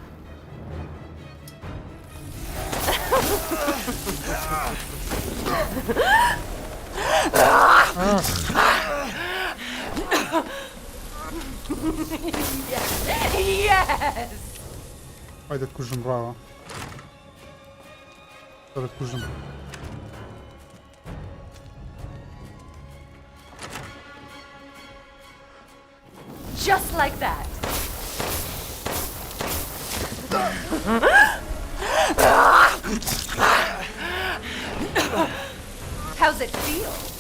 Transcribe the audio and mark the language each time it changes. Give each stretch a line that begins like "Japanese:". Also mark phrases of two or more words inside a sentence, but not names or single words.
English: Yes!
Central Kurdish: Vai دەتکوژم ڕاوە دەتکوژم
English: Just like that. How's it feel?